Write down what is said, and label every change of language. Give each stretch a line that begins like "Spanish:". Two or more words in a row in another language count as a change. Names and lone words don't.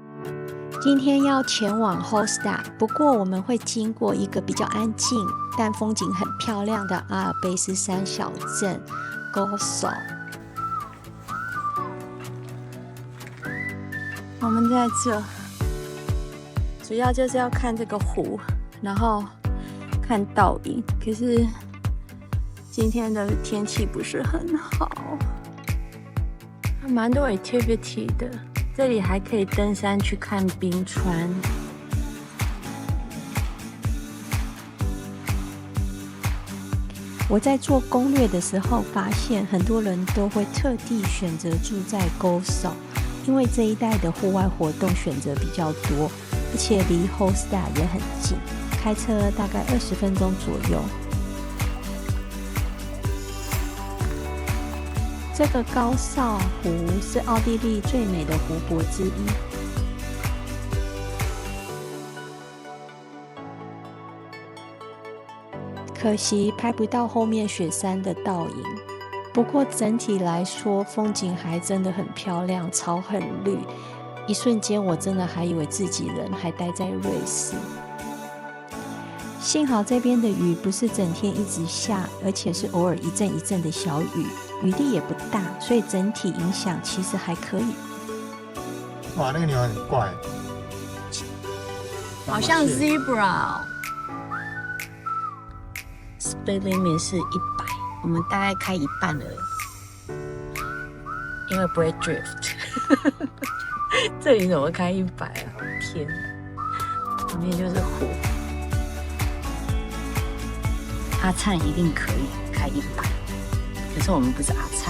Chinese: 今天要前往 Hofstad， 不過我們會經過一個比較安靜但風景很漂亮的阿爾卑斯山小鎮 Gozo。我們在這主要就是要看這個湖，然後看倒影，可是今天的天氣不是很好，蠻多 activity 的。這裡還可以登山去看冰川。我在做攻略的時候發現，很多人都會特地選擇住在 Gozo， 因為這一帶的戶外活動選擇比較多，而且離 Hofstad 也很近，開車大概20分鐘左右。這個高紹湖是奧地利最美的湖泊之一。可惜拍不到後面雪山的倒影，不過整體來說風景還真的很漂亮，草很綠，一瞬間我真的還以為自己人還待在瑞士。幸好這邊的雨不是整天一直下，而且是偶爾一陣一陣的小雨，雨力也不大，所以整體影響其實還可以。哇，那個牛很怪，好像 zebra。
English: Speed limit
Chinese: 是100，我們大概開一半而已，因為不會 drift。這裡怎麼開100啊？天，旁邊就是湖。阿燦一定可以開100，可是我們不是阿燦。